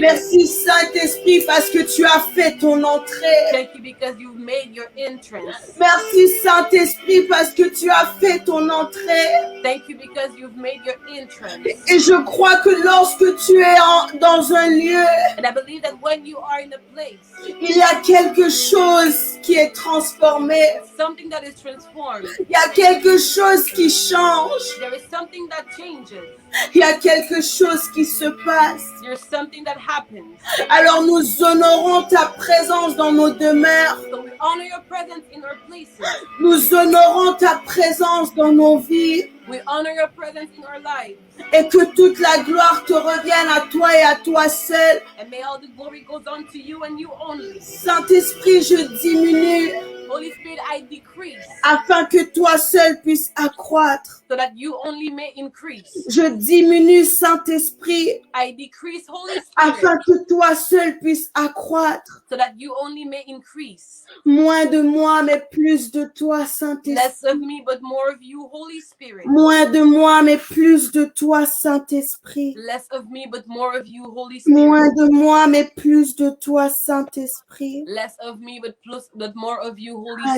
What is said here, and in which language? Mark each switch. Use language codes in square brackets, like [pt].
[fr] Merci Saint-Esprit parce que tu as fait ton entrée. [en] Thank you because you've made your entrance. [fr] Merci Saint-Esprit parce que tu as fait ton entrée. [en] Thank you because you've made your entrance. [fr] Et je crois que lorsque tu es dans un lieu, [en] And I believe that when you are in a place, [fr] il y a quelque chose qui est transformé. [en] something that is transformed. [fr] Il y a quelque chose qui change. [en] There is something that changes. [fr] Il y a quelque chose qui se passe. [en] There's something that happens. [fr] Alors nous honorons ta présence dans nos demeures. [en] So we honor your presence in our places. [fr] Nous honorons ta présence dans nos vies. [en] We honor your presence in our lives. [fr] Et que toute la gloire te revienne à toi et à toi seul. [en] And may all the glory goes on to you and you only. [fr] Saint-Esprit, je diminue [en] Holy Spirit, I decrease [fr] afin que toi seul puisses accroître. [en] so that you only may increase. [fr] Je diminue, Saint-Esprit, [en] I decrease, Holy [fr] afin [en] Spirit, [fr] que toi seul puisses accroître. [en] so that you only may increase. [fr] Moins de moi, mais plus de toi, [en] Less [fr] Saint-Esprit. [en] of me, but more of you, Holy Spirit. [fr] Moins de moi, mais plus de toi, Saint-Esprit. [en] Less of me, but more of you, Holy [fr] Moins [en] Spirit. [fr] de moi, mais plus de toi, Saint-Esprit. [en] Less of me, but more of you, Holy Spirit.